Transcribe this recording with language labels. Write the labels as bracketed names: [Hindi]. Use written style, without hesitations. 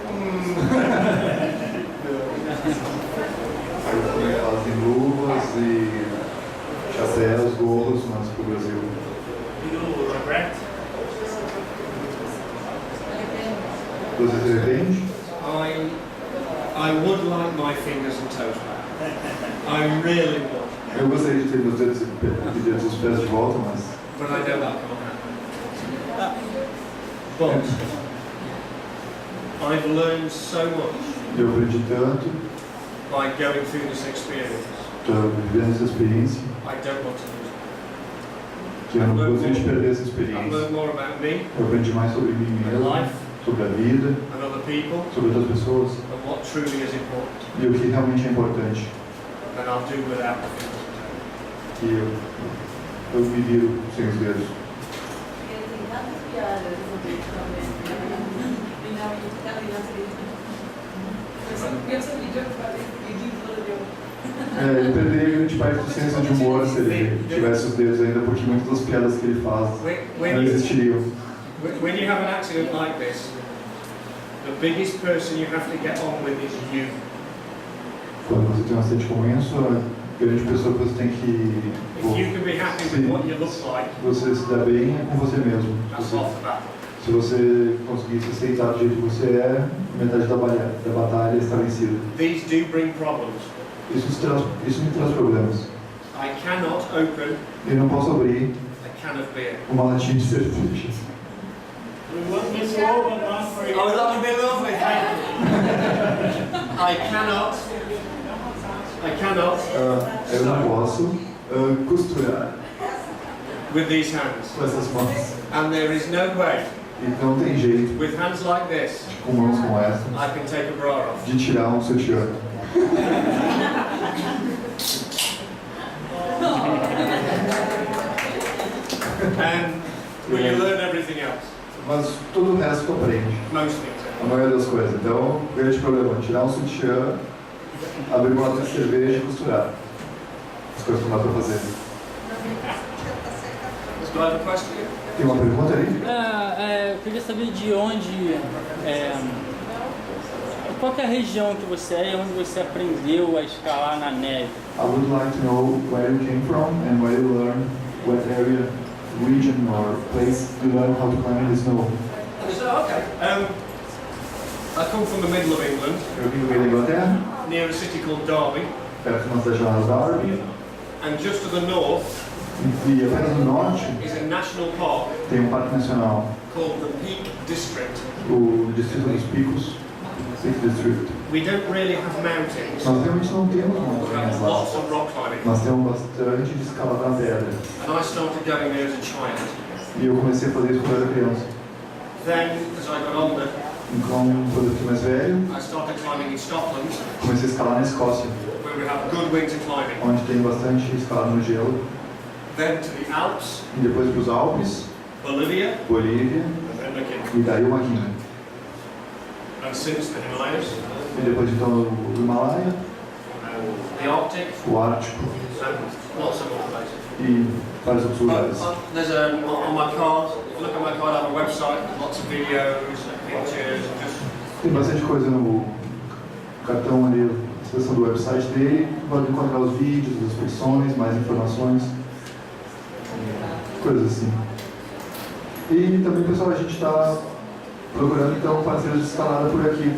[Portuguese] Fazem luvas e chapéus, gorros, mas pro Brasil. [English] You regret? [Portuguese] Você se arrepende? [English] I would like my fingers and toes back. I really would. [Portuguese] Eu gostaria de ter meus dedos e dos pés de volta, mas [English] But I know that can't happen. But I've learned so much [Portuguese] eu aprendi tanto, [English] by going through this experience. [Portuguese] estou vivendo essa experiência, [English] I don't want to lose it. [Portuguese] que eu não gostaria de perder essa [English] I've [Portuguese] experiência. [English] learned more about me, [Portuguese] Eu aprendi mais sobre mim [English] my [Portuguese] mesmo, [English] life, [Portuguese] sobre a vida, [English] and other people, [Portuguese] sobre outras pessoas [English] and what truly is important. [Portuguese] e o que realmente é importante. [English] And I'll do without the fingers and toes. [Portuguese] Que eu me viro sem os dedos. Porque tem tantas piadas sobre isso também. E não, e fica ali na televisão. Pensa no vídeo, Ele perderia grande parte do senso de humor se ele tivesse os dedos ainda, porque muitas das piadas que ele faz não existiriam. [English] When you have an accident like this, the biggest person you have to get on with is you. [Portuguese] Quando você tem um acidente como esse, a grande pessoa que você tem que [English] If you can be happy with what you look like, [Portuguese] você se dá bem é com você mesmo. [English] that's half the battle. [Portuguese] Se você conseguir se aceitar do jeito que você é, metade da batalha está vencida. [English] These do bring problems. [Portuguese] Isso me traz problemas. [English] I cannot open [Portuguese] Eu não posso abrir [English] a can of beer. [Portuguese] uma latinha de cerveja. [English] We want this over one for you. Oh, that would be lovely, thank you. I cannot [Portuguese] Eu não posso costurar [English] with these hands. [Portuguese] com essas mãos. [English] And there is no way, [Portuguese] E não tem jeito, [English] with hands like this, [Portuguese] com mãos como essa, [English] I can take a bra off. [Portuguese] de tirar um sutiã. [English] But you learn everything else. [Portuguese] Mas todo o resto tu aprende. [English] Most things. [Portuguese] A maioria das coisas. Então, o grande problema é tirar um sutiã, abrir uma lata de cerveja e costurar. As coisas que não dá pra fazer. [English] Do I have a question? [Portuguese] Tem uma pergunta aí? Eu queria saber de onde, qual que é a região que você é e onde você aprendeu a escalar na neve. [English] I would like to know where you came from and where you learned, what area, region or place you learned how to climb in the snow. So, okay. I come from the middle of England, [Portuguese] Eu vim do meio da Inglaterra, [English] near a city called Derby, [Portuguese] perto de uma cidade chamada Derby, [English] and just to the north [Portuguese] e apenas no norte [English] is a national park [Portuguese] tem um parque nacional, [English] called the Peak District. [Portuguese] o Distrito dos Picos, Peak District. [English] We don't really have mountains. [Portuguese] Nós realmente não temos [English] We [Portuguese] montanhas [English] have [Portuguese] lá. [English] lots of rock climbing. [Portuguese] Nós temos bastante de escalada na pedra. [English] And I started going there as a child. [Portuguese] E eu comecei a fazer isso quando eu era criança. [English] Then, as I got older, [Portuguese] Então, quando eu fiquei mais velho, [English] I started climbing in Scotland, [Portuguese] comecei a escalar na Escócia, [English] where we have good winter climbing. [Portuguese] onde tem bastante escalada no gelo. [English] Then to the Alps, [Portuguese] E depois para os Alpes, [English] Bolivia, [Portuguese] Bolívia, [English] and then looking. [Portuguese] e daí uma quina. [English] And since the Himalayas, [Portuguese] E depois então o Himalaia, [English] the Arctic, [Portuguese] o Ártico [English] and lots of other places. [Portuguese] e vários outros lugares. [English] There's on my card, if you look at my card, I have a website, lots of videos, pictures, and just [Portuguese] Tem bastante coisa no cartão ali, a seção do website dele. Pode encontrar os vídeos, as expedições, mais informações, coisas assim. E também, pessoal, a gente está procurando então parceiros de escalada por aqui.